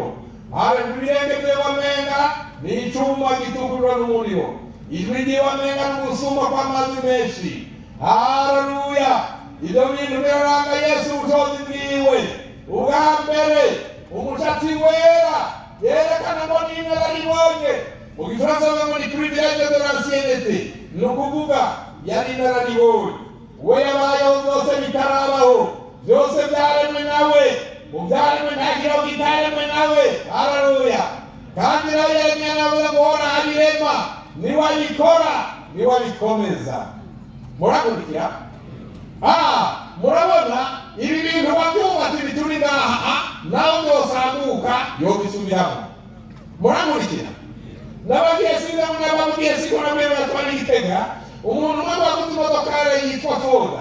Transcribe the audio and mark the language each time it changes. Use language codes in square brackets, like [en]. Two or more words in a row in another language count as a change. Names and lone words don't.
[rn] Haleluya, ibirenge vyiwe wamenga ni icuma gitukurwa n'umuriro, ijwi ryiwe wamenga n'ugusuma kw'amazi menshi. Haleluya, ivyo bintu biraranga Yesu ubushobozi bwiwe. Ubwa mbere umushatsi wera yerekana ngo ni inararibonye. Mu Gifaransa bavuga ngo ni [fr] privilege de l'ancienneté, [rn] ni ukuvuga yari inararibonye. We yabayeho byose bitarabaho, byose byaremwe nawe, mu byaremwe nta kiraho kitaremwe nawe. Haleluya, kandi nawe yaremye nawe ngo hora abirema, niwe abikora, niwe abikomeza. Murakurikira? Murabona ibi bintu babyubatse bituri ngaha, nawe byosambuka yobisubiramo. Murakurikira? Nabagiye singo namwe batwara igitega, umuntu umwe waguze imodoka yitwa Foda.